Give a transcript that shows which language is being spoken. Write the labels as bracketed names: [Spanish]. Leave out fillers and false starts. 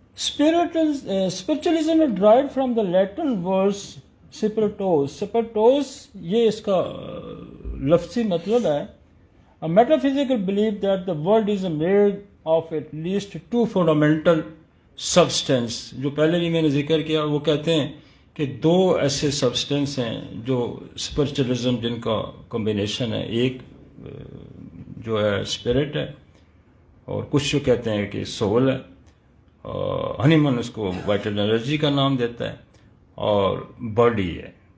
[English] Spiritualism is derived from the Latin words spiritus. [Urdu] Spiritus یہ اس کا لفظی مطلب ہے. [English] A metaphysical belief that the world is made of at least two fundamental substance. [Urdu] جو پہلے بھی میں نے ذکر کیا، وہ کہتے ہیں کہ دو ایسے سبسٹنس ہیں جو اسپرچولیزم جن کا کمبینیشن ہے. ایک جو ہے اسپرٹ ہے، اور کچھ جو کہتے ہیں کہ سول ہے. ہنیمن اس کو وائٹل انرجی کا نام دیتا ہے، اور باڈی ہے.